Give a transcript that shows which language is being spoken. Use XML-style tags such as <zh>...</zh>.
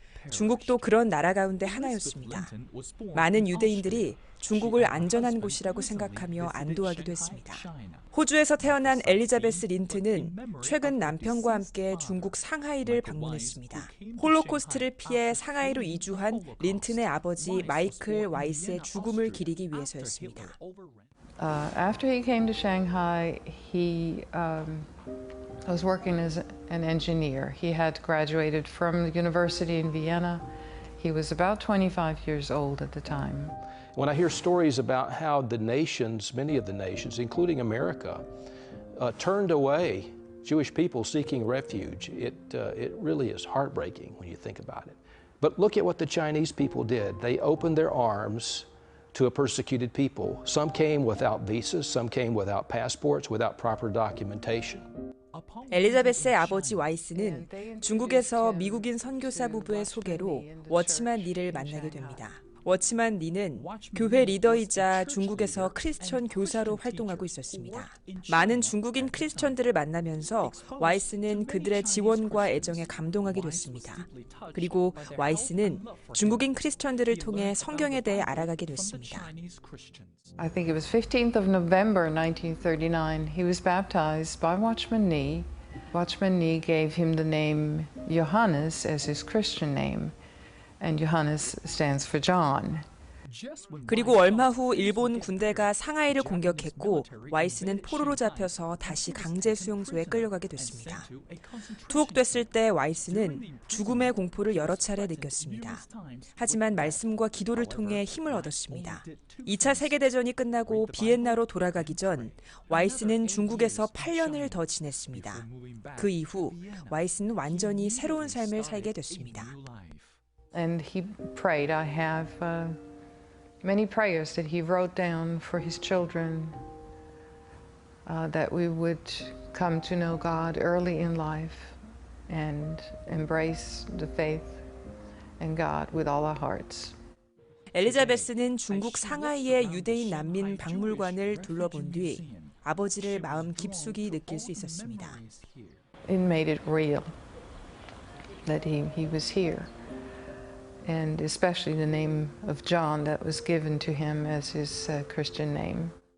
<ko>중국도 그런 나라 가운데 하나였습니다. 많은 유대인들이 중국을 안전한 곳이라고 생각하며 안도하기도 했습니다. 호주에서 태어난 엘리자베스 린트는 최근 남편과 함께 중국 상하이를 방문했습니다. 홀로코스트를 피해 상하이로 이주한 린튼의 아버지 마이클 와이스의 죽음을 기리기 위해서였습니다.</ko> <en>After he came to Shanghai, he was working as an engineer. He had graduated from the university in Vienna. He was about 25 years old at the time. When I hear stories about how the nations, many of the nations, including America, turned away Jewish people seeking refuge, it really is heartbreaking when you think about it. But look at what the Chinese people did. They opened their arms to a persecuted people. Some came without visas, some came without passports, without proper documentation.</en> <ko>엘리자베스의 아버지 와이스는 중국에서 미국인 선교사 부부의 소개로 워치만 리를 만나게 됩니다. 워치만 리는 교회 리더이자 중국에서 크리스천 교사로 활동하고 있었습니다. 많은 중국인 크리스천들을 만나면서 와이스는 그들의 지원과 애정에 감동하게 됐습니다. 그리고 와이스는 중국인 크리스천들을 통해 성경에 대해 알아가게 됐습니다.</ko> <en>I think it was 15th of November 1939. He was baptized by Watchman Nee. Watchman Nee gave him the name Johannes as his Christian name. And Johannes stands for John.</en> <ko>그리고 얼마 후 일본 군대가 상하이를 공격했고 와이스는 포로로 잡혀서 다시 강제 수용소에 끌려가게 됐습니다. 투옥됐을 때 와이스는 죽음의 공포를 여러 차례 느꼈습니다. 하지만 말씀과 기도를 통해 힘을 얻었습니다. 2차 세계대전이 끝나고 비엔나로 돌아가기 전 와이스는 중국에서 8년을 더 지냈습니다. 그 이후 와이스는 완전히 새로운 삶을 살게 됐습니다.</ko> <en>And he prayed. I have many prayers that he wrote down for his children, that we would come to know God early in life and embrace the faith in God with all our hearts.</en> <ko>엘리자베스는 중국 상하이의 유대인 난민 박물관을 둘러본 뒤 아버지를 마음 깊숙이 느낄 수 있었습니다.</ko> <en>It made it real that he was here. and especially the name of John that was given to him as his Christian name.</en>